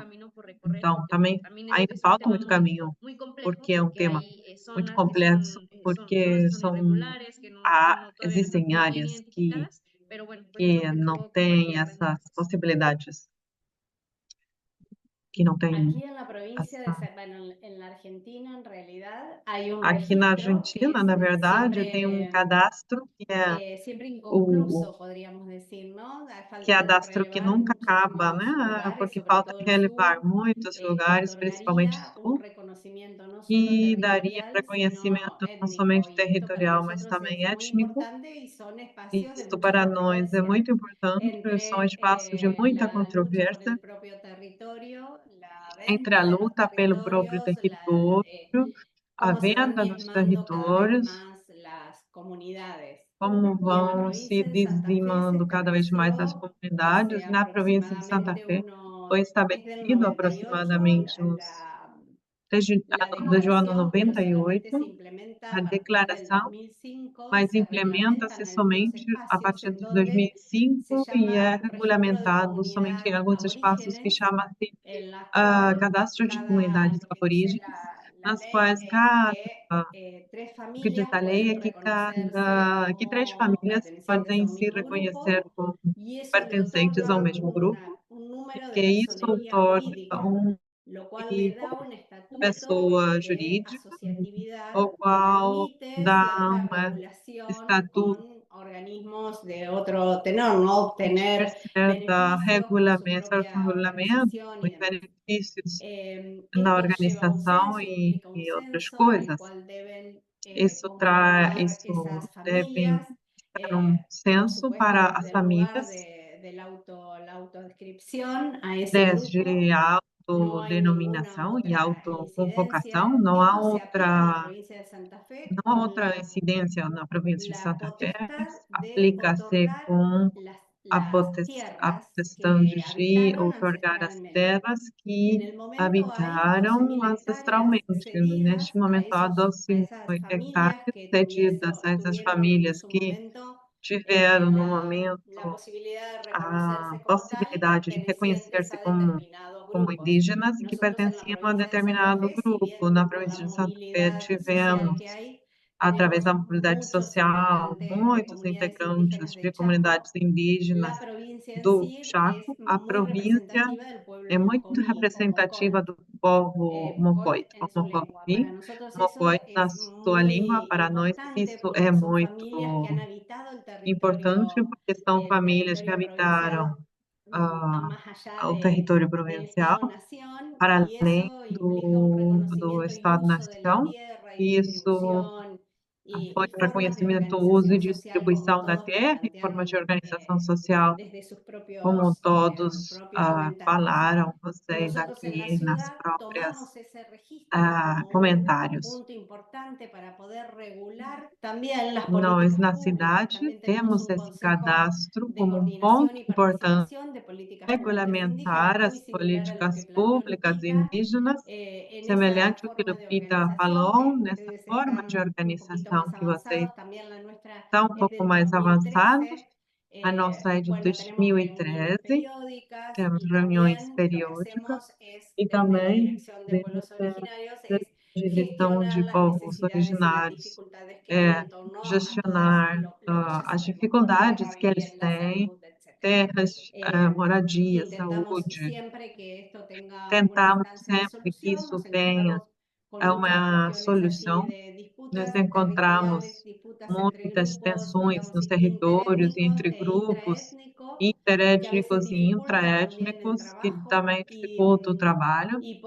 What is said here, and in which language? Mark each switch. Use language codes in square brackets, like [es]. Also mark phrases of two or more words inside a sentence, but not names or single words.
[pt] Então, também ainda falta muito caminho, porque é um tema muito complexo, porque existem áreas que não têm essas possibilidades, que não têm [es] Aquí en la provincia de, [pt] essa... [es] bueno, en la Argentina, en realidad, hay un [pt] Aqui na [es] registro que [pt] Argentina, na verdade, tem um [es] siempre, [pt] cadastro [es] siempre [pt] o [es] inconcluso, podríamos decir, ¿no? Falta de [pt] cadastro que [es] relevar [pt] nunca acaba, [es] muchísimos [pt] né? [es] lugares, [pt] Porque [es] sobre [pt] falta [es] todo el [pt] relevar [es] sur, [pt] muitos [es] que [pt] lugares, principalmente [es] otorgaría un [pt] sul, [es] reconocimiento no solo [pt] e daria [es] territorial, sino [pt] reconhecimento não [es] étnico. [pt] somente [es] Y esto para [pt] territorial, mas [es] nosotros [pt] também [es] es muy [pt] étnico. [es] importante y son espacios de [pt] Isso [es] mucha [pt] para nós é [es] controversia [pt] muito importante, são [es] entre [pt] espaços de muita [es] la lucha por [pt] controvérsia [es] el propio territorio, la [pt] entre a [es] venta de los [pt] luta pelo próprio [es] territorios, [pt] território, a [es] cómo se van [pt] venda dos [es] diezmando cada vez [pt] territórios, [es] más las comunidades. [pt] como [es] Y en la [pt] vão se [es] provincia de Santa Fe se [pt] dizimando cada vez mais as [es] estableció hace [pt] comunidades. Na província de Santa [es] aproximadamente [pt] Fé foi [es] desde el [pt] estabelecido [es] 98, [pt] aproximadamente desde o ano [es] declaración, pero solamente [pt] 98, [es] se implementa [pt] a [es] a partir del [pt] declaração, [es] 2005 y [pt] mas [es] se [pt] implementa-se [es] reglamentan algunos [pt] somente a [es] espacios [pt] partir [es] en [pt] de [es] donde se [pt] 2005 e é [es] llama registro de [pt] regulamentado somente em [es] comunidad [pt] alguns espaços que [es] aborígenes, [pt] chama-se [es] en la cual [pt] cadastro de comunidades [es] lo que dice [pt] aborígenes, [es] la [pt] nas [es] ley [pt] quais [es] es [pt] cada [es] que tres [pt] o que diz [es] familias [pt] a lei [es] pueden [pt] é [es] reconocerse [pt] que três [es] como [pt] famílias [es] pertenecientes a [pt] podem [es] un [pt] se [es] mismo [pt] reconhecer [es] grupo [pt] como [es] y eso le [pt] pertencentes ao [es] otorga [pt] mesmo grupo, [es] un [pt] e [es] número [pt] que [es] de [pt] isso [es] personería [pt] torna [es] jurídica, lo cual le da [pt] tipo [es] un estatuto [pt] pessoa [es] de [pt] jurídica, [es] asociatividad [pt] o [es] que [pt] qual [es] permite [pt] dá [es] cierta [pt] um [es] regulación [pt] estatuto [es] con organismos de otro tenor, no [pt] de [es] obtener [pt] certa [es] beneficios por su [pt] certo [es] propia [pt] regulamento [es] organización y [pt] e [es] demás. [pt] benefícios na [es] Esto lleva un [pt] organização [es] censo, implica un [pt] e outras [es] censo al [pt] coisas. [es] cual deben [pt] Isso [es] conformar esas [pt] deve [es] familias, [pt] estar um [es] por [pt] censo [es] supuesto [pt] para as [es] desde el lugar [pt] famílias, [es] de la autodescripción a ese [pt] desde [es] grupo. [pt] a [es] No hay ninguna [pt] autodenominação e [es] otra [pt] autoconvocação, [es] incidencia. Esto se aplica en la provincia de Santa Fe [pt] não há [es] con [pt] outra incidência na província de [es] la [pt] Santa Fé, [es] potestad de [pt] aplica-se [es] otorgar [pt] com [es] las [pt] a [es] tierras [pt] potestade [es] que [pt] de [es] habitaron [pt] outorgar as [es] ancestralmente. [pt] terras [es] En [pt] que [es] el momento hay [pt] habitaram [es] 12.000 hectáreas [pt] ancestralmente. [es] cedidas [pt] Neste momento, há [es] a [pt] 12 [es] esas familias [pt] hectares [es] que [pt] cedidas a essas [es] tuvieron en [pt] famílias [es] su [pt] que [es] momento [pt] tiveram, no [es] la [pt] momento, [es] posibilidad de [pt] a [es] reconocerse como tal, [pt] possibilidade de [es] pertenecientes [pt] reconhecer-se [es] a [pt] como, [es] determinados [pt] como [es] grupos. [pt] indígenas e que [es] Nosotros en la [pt] pertenciam a [es] provincia de Santa [pt] determinado [es] Fe, si [pt] grupo. [es] bien [pt] Na [es] por la [pt] província de Santa Fé, [es] movilidad social [pt] tivemos, [es] que hay, [pt] através [es] tenemos [pt] da mobilidade [es] muchos [pt] social, [es] integrantes de [pt] muitos [es] comunidades [pt] integrantes [es] indígenas [pt] de [es] de Chaco. [pt] comunidades indígenas [es] La provincia en [pt] do [es] sí es [pt] Chaco. A [es] muy [pt] província [es] representativa del pueblo [pt] é muito [es] Mocoví o [pt] representativa [es] Mocoit, [pt] do povo [es] Mocoit [pt] Mocoit, o [es] en su lengua. [pt] Mocovi, [es] Para nosotros [pt] Mocoit [es] eso [pt] na [es] es [pt] sua língua. [es] muy [pt] Para nós, [es] importante [pt] isso é [es] porque son familias que han [pt] muito [es] habitado [pt] importante, porque são [es] el [pt] famílias que [es] territorio [pt] habitaram [es] provincial ah, más allá [pt] o território [es] del [pt] provincial, [es] Estado-nación [pt] para [es] y [pt] além [es] eso implica un [pt] do [es] reconocimiento y uso de la [pt] Estado-nação. [es] tierra y [pt] E isso [es] distribución [pt] foi [es] y [pt] o [es] formas de [pt] reconhecimento, o uso e [es] organización social como [pt] distribuição da [es] todos lo [pt] terra e forma de [es] plantearon [pt] organização social, [es] desde sus [pt] como todos [es] propios comentarios. [pt] falaram vocês [es] Nosotros en la [pt] aqui nas [es] ciudad [pt] próprias [es] tomamos ese registro como un [pt] comentários. [es] punto importante para poder regular también las [pt] Nós, [es] políticas [pt] na [es] públicas. [pt] cidade, [es] También tenemos [pt] temos [es] un [pt] esse [es] consejo [pt] cadastro [es] de [pt] como um ponto [es] coordinación y [pt] importante, [es] participación de políticas públicas indígenas, [pt] regulamentar [es] muy [pt] as [es] similar a lo que [pt] políticas [es] planteó [pt] públicas [es] Lupita. [pt] indígenas, [es] En esa [pt] semelhante ao que [es] forma de [pt] Lupita [es] organización, [pt] falou, nessa [es] ustedes [pt] forma de [es] están un poquito [pt] organização [es] más [pt] que vocês [es] avanzados, también la nuestra [pt] estão um [es] es [pt] pouco [es] del [pt] mais avançados. [es] 2013. [pt] A nossa é de [es] Bueno, tenemos reuniones [pt] 2013, [es] periódicas [pt] temos [es] y [pt] reuniões [es] también lo que [pt] periódicas [es] hacemos es [pt] e [es] desde la [pt] também [es] Dirección de Pueblos [pt] desde [es] Originarios [pt] a [es] es [pt] direção [es] gestionar [pt] de [es] las [pt] povos [es] necesidades y las [pt] originários, [es] dificultades que hay en torno a todas [pt] gestionar [es] lo que ya [pt] as [es] sabemos, ¿no? [pt] dificuldades [es] Tierra, [pt] que eles [es] vivienda, [pt] têm [es] salud, etc. [pt] terras, moradia, saúde. Tentamos sempre que isso tenha uma solução. Nós encontramos muitas tensões nos territórios entre grupos interétnicos e intraétnicos, que também dificultam o trabalho.